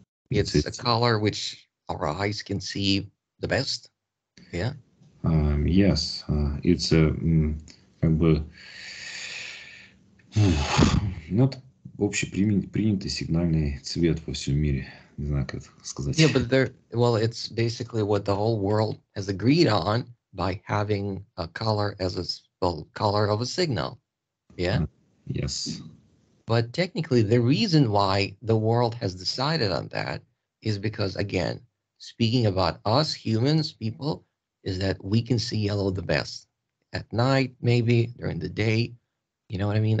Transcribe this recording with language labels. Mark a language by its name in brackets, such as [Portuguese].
[English] It's a color which our eyes can see the best. Yeah. Yes, it's [Russian] как бы это общепринятый сигнальный цвет во всем мире. Не знаю, как это сказать. [English] Yeah, but it's basically what the whole world has agreed on by having a color as a color of a signal. Yeah. Yes. But technically, the reason why the world has decided on that is because, again, speaking about us humans, people, is that we can see yellow the best at night, maybe during the day. You know what I mean?